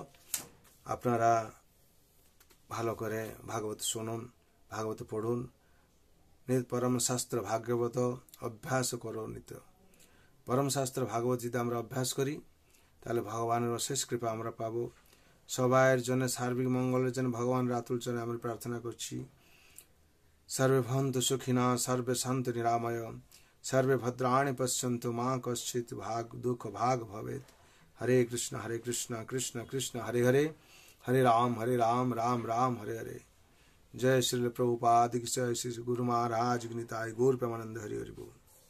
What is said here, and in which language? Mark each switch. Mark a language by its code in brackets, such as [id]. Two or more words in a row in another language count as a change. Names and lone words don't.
[bn] আপনারা ভালো করে ভাগবত শুনুন, ভাগবত পড়ুন, পরম শাস্ত্র ভাগবত অভ্যাস করো নিত্য। পরম শাস্ত্র ভাগবত যদি আমরা অভ্যাস করি, তাহলে ভগবানের অশেষ কৃপা আমরা পাবো। সবাইয়ের জন্য সার্বিক মঙ্গলের জন্য ভগবানের আতুল চরণে আমরা প্রার্থনা করছি। [sa] সর্বে ভবন্তু সুখিনা, সর্বে সন্তু নিরাময়, সর্বে ভদ্রাণি পশ্যন্তু মা কশ্চিৎ দুঃখ ভাগ ভবেৎ। হরে কৃষ্ণ কৃষ্ণ কৃষ্ণ হরে হরে, হরে রাম রাম রাম হরে হরে। [bn] জয় শ্রী প্রভুপাদ, জয় শ্রী গুরু মহারাজ, নিতাই গৌর প্রেমানন্দ, হরি হরি বোল।